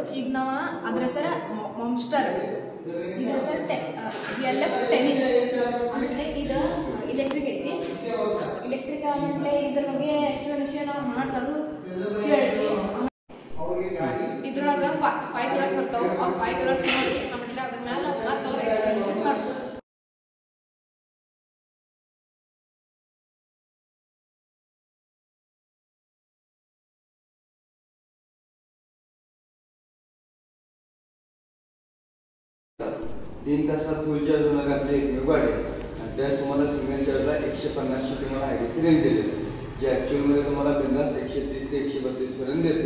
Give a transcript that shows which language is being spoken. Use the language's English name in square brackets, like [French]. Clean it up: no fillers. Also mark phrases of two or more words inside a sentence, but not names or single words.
[Kannada] ಈಗ ನಾವು ಅದ್ರ ಹೆಸರು ಮಾನ್ಸ್ಟರ್, ಇದ್ರ ಹೆಸರು LF ಟೆನಿಸ್. ಆಮೇಲೆ ಇದು ಇಲೆಕ್ಟ್ರಿಕ್ ಐತಿ. ಇಲೆಕ್ಟ್ರಿಕ್ ಆಮೇಲೆ ಇದ್ರ ಬಗ್ಗೆ ಎಕ್ಸ್ಪ್ಲನೇಷನ್ ಮಾಡ್ತಾರು ಹೇಳ್ರಿ. ಇದ್ರೊಳಗೆ 5 ಕಲರ್ಸ್ ಬರ್ತಾವೆ. ಆ 5 ಕಲರ್ಸ್ ನೋಡಿ ಆಮೇಲೆ ಅದ್ರ ಮೇಲೆ ಮತ್ತೆ ಅವ್ರು ಎಕ್ಸ್ಪ್ಲನೇಷನ್ ಮಾಡ್ತಾರೆ. [Marathi] तीन तासात [English] full charge [Marathi] होणार आपली एकमेव गाडी आहे आणि त्यात तुम्हाला सिग्नल चार्जला 150 तुम्हाला [English] IDC range [Marathi] दिलेली आहे, जे ॲक्च्युअलमध्ये तुम्हाला बिंदास 130 ते 132 पर्यंत देते.